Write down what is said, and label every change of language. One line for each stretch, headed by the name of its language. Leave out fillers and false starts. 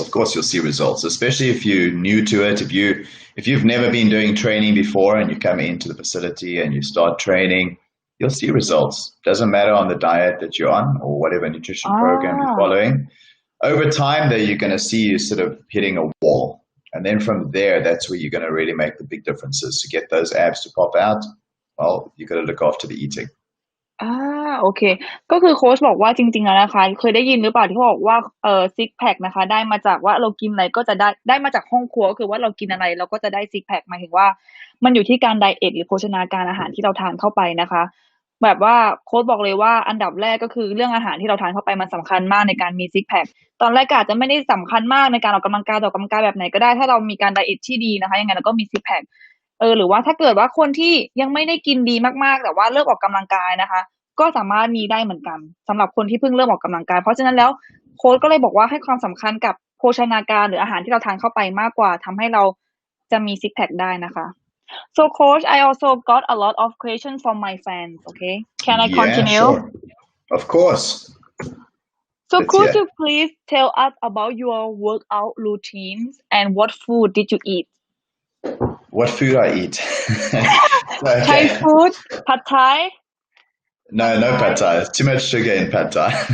English: Of course, you'll see results, especially if you're new to it. If you've never been doing training before and you come into the facility and you start training, you'll see results. Doesn't matter on the diet that you're on or whatever nutrition program you're following. Over time, though, you're going to see you sort of hitting a wall. And then from there, that's where you're going to really make the big differences. To get those abs to pop out, well, you got to look after the eating.
Thai: โอเคก็คือโค้ชบอกว่าจริงๆแล้วนะคะเคยได้ยินหรือเปล่าที่เขาบอกว่าซิกแพคนะคะได้มาจากว่าเรากินอะไรก็จะได้มาจากห้องครัวก็คือว่าเรากินอะไรเราก็จะได้ซิกแพคหมายถึงว่ามันอยู่ที่การไดเอทหรือโภชนาการอาหารที่เราทานเข้าไปนะคะแบบว่าโค้ชบอกเลยว่าอันดับแรกก็คือเรื่องอาหารที่เราทานเข้าไปมันสำคัญมากในการมีซิกแพคตอนแรกอาจจะไม่ได้สำคัญมากในการออกกำลังกายแบบไหนก็ได้ถ้าเรามีการไดเอทที่ดีนะคะยังไงเราก็มีซิกแพค หรือว่าถ้าเกิดว่าคนที่ยังไม่ได้กินดีมากๆแต่ว่าเริ่มออกกำลังกายนะคะก็สามารถมีได้เหมือนกันสำหรับคนที่เพิ่งเริ่มออกกำลังกายเพราะฉะนั้นแล้วโค้ชก็เลยบอกว่าให้ความสำคัญกับโภชนาการหรืออาหารที่เราทานเข้าไปมากกว่าทำให้เราจะมีซิกแพคได้นะคะ
English: So coach I also got a lot of questions from my fans okay can I continue sure. Of course So could you please tell us about your workout routines and what food did you eat What food I eat Thai food Pad Thai No Pad Thai. Too much sugar in Pad Thai.